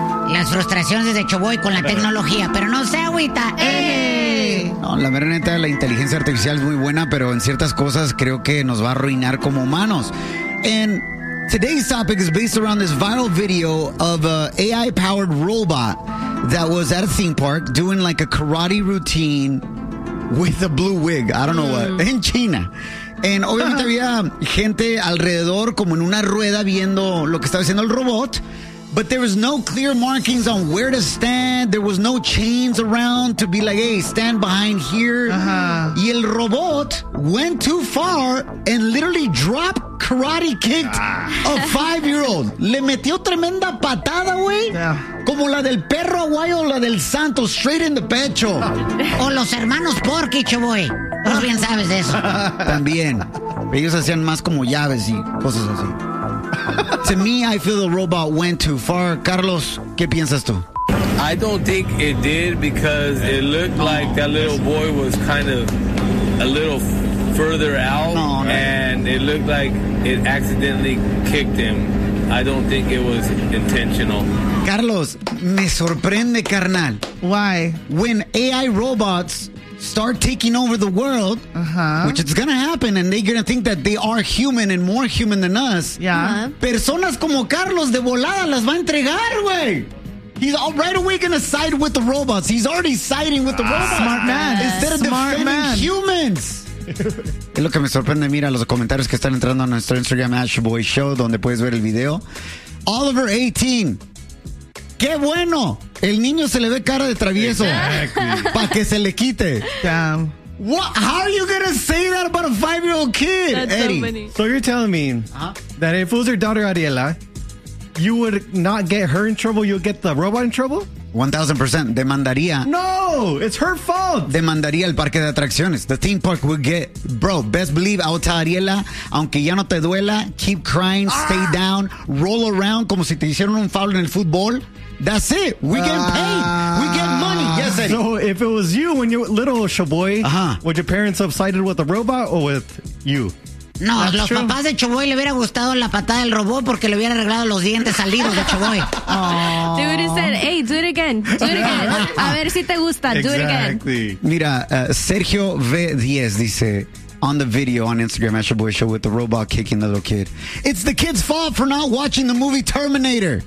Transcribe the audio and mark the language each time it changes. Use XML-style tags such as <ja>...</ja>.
<es>Las frustraciones de Choboy con la tecnología, pero no se agüita. No, la mera neta, la inteligencia artificial es muy buena, pero en ciertas cosas creo que nos va a arruinar como humanos.</es> <en>And today's topic is based around this viral video of an AI-powered robot that was at a theme park doing like a karate routine with a blue wig. I don't know what. In China. And</en> <es>obviamente había gente alrededor como en una rueda viendo lo que estaba haciendo el robot.</es> <en>But there was no clear markings on where to stand. There was no chains around to be like, hey, stand behind here. Uh-huh.</en> <es>Y el</es> <en>robot went too far and literally dropped, karate kicked a 5-year-old.</en> <es>Le metió tremenda patada, güey.</es> <en>Yeah.</en> <es>Como la del perro aguayo o la del santo,</es> <en>straight in the</en> <es>pecho. O los hermanos Porky, Choboy. Tú bien sabes de eso. También. Ellos hacían más como llaves y cosas así.</es> <en>To me, I feel the robot went too far.</en> <es>Carlos, ¿qué piensas tú?</es> <en>I don't think it did because it looked like that little boy was kind of a little further out. No, no. And it looked like it accidentally kicked him. I don't think it was intentional.</en> <es>Carlos, me sorprende, carnal.</es> <en>Why? When AI robots start taking over the world, which it's gonna happen, and they're gonna think that they are human and more human than us. Yeah. Uh-huh.</en> <es>Personas como Carlos de volada las va a entregar, güey.</es> <en>He's all right away gonna side with the robots. He's already siding with the robots. Smart man. Instead of smart defending man. Humans.</en> <es>Es lo que me sorprende. Mira los comentarios que están entrando a nuestro Instagram, Ashboy Show, donde puedes ver el video. Oliver 18. ¡Qué bueno! El niño se le ve cara de travieso.</es> <en>Exactly.</en> <es>Para que se le quite.</es> <en>Damn. What? How are you gonna say that about a 5-year-old kid? That's Eddie. So you're telling me that if it was your daughter Ariela, you would not get her in trouble, you'll get the robot in trouble?</en> <es>1000%. Demandaría.</es> <en>No, it's her fault.</en> <es>Demandaría el parque de atracciones.</es> <en>The theme park would get, bro, best believe, I would tell Ariela,</en> <es>aunque ya no te duela,</es> <en>keep crying, stay down, roll around</en> <es>como si te hicieron un foul en el fútbol.</es> <en>That's it. We get paid. We get money. Yes, Eddie. So if it was you when you were little, Shaboy, would your parents have sided with the robot or with you? No, that's los true.</en> <es>Papás de Choboy le hubiera gustado la patada del robot porque le hubiera arreglado los dientes salidos de Choboy.</es> <en>They would have said, hey, do it again. Do it again.</en> <es>A ver si te gusta.</es> <en>Exactly. Do it again.</en> <es>Mira,</es> <en>Sergio V10</en> <es>dice,</es> <en>on the video on Instagram, at Choboy Show, with the robot kicking the little kid. It's the kid's fault for not watching the movie Terminator.</en>